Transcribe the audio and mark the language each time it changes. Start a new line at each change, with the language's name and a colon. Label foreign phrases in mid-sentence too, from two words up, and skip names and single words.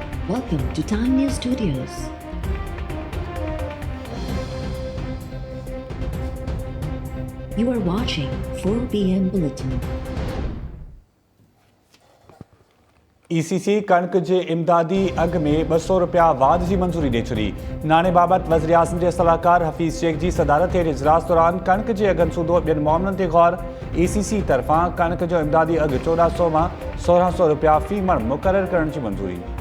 English: Welcome to Time News Studios. You are watching 4 p.m. Bulletin.
Sindhi: ECC कणक जे इमदादी अघ में 200 रुपया वाध जी मंजूरी दे छॾी। नाणे बाबति वज़ीर आज़म जे सलाहकार हफ़ीज़ शेख जी सदारत हेठि इजलास दौरान कणक जे अघनि सूधो ॿियनि मामलनि ते गौर। ECC तरफ़ां कणक जो इमदादी अघ 1400 मां 1600 रुपया फ़ी मण मुक़ररु करण जी मंजूरी।